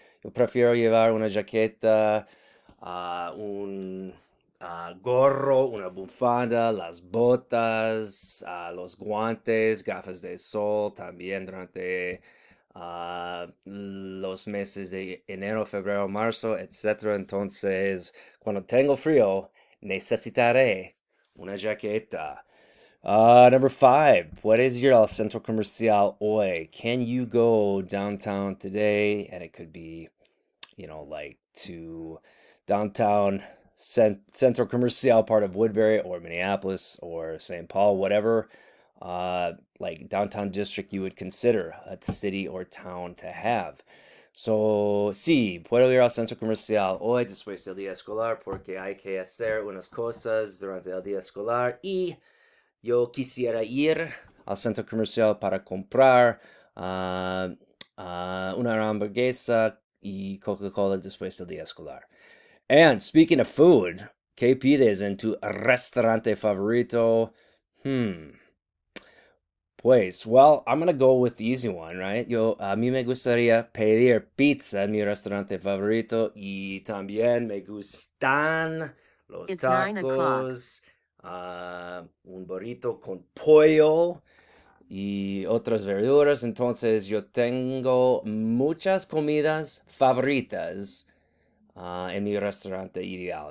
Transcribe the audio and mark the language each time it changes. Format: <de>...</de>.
<es>Yo prefiero llevar una jaqueta, un gorro, una bufanda, las botas, los guantes, gafas de sol también durante los meses de enero, febrero, marzo, etcétera. Entonces, cuando tengo frío, necesitaré una jaqueta.</es> <en>Number five,</en> <es>puedes ir al centro comercial hoy?</es> <en>Can you go downtown today? And it could be, like to downtown Centro Comercial part of Woodbury or Minneapolis or St. Paul, whatever like downtown district you would consider a city or town to have.</en> <es>So, sí, puedo ir al centro comercial hoy después del día escolar porque hay que hacer unas cosas durante el día escolar y yo quisiera ir al centro comercial para comprar una hamburguesa y Coca-Cola después del día escolar.</es> <en>And speaking of food,</en> <es>¿qué pides en tu restaurante favorito?</es> <en>Pues, well, I'm gonna go with the easy one, right?</en> <es>A mí me gustaría pedir pizza en mi restaurante favorito y también me gustan los</es> <en>It's 9 o'clock.</en> <es>tacos, un burrito con pollo y otras verduras. Entonces, yo tengo muchas comidas favoritas en mi restaurante ideal.</es>